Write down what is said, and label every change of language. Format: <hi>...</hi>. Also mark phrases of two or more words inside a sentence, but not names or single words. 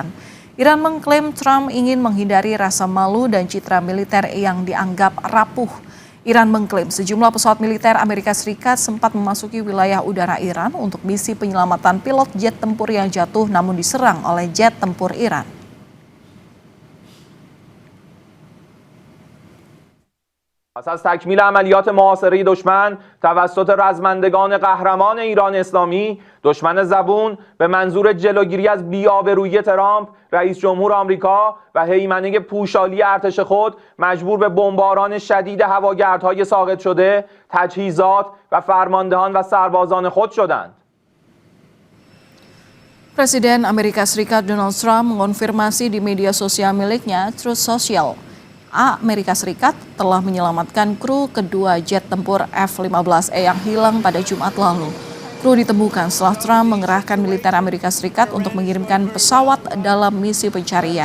<id>Iran mengklaim Trump ingin menghindari rasa malu dan citra militer yang dianggap rapuh. Iran mengklaim sejumlah pesawat militer Amerika Serikat sempat memasuki wilayah udara Iran untuk misi penyelamatan pilot jet tempur yang jatuh namun diserang oleh jet tempur Iran.</id> <fa>پس از تکمیل عملیات محاصره دشمن توسط رزمندگان قهرمان ایران اسلامی، دشمن زبون به منظور جلوگیری از بی‌آبرویی ترامپ، رئیس جمهور آمریکا و هیمنه پوشالی ارتش خود مجبور به بمباران شدید هواگردهای ساقط شده، تجهیزات و فرماندهان و سربازان خود شدند.</fa> <id>Presiden Amerika Serikat Donald Trump mengonfirmasi di media sosial miliknya Truth Social, Amerika Serikat telah menyelamatkan kru kedua jet tempur F-15E yang hilang pada Jumat lalu. Kru ditemukan setelah Trump mengerahkan militer Amerika Serikat untuk mengirimkan pesawat dalam misi pencarian.</id>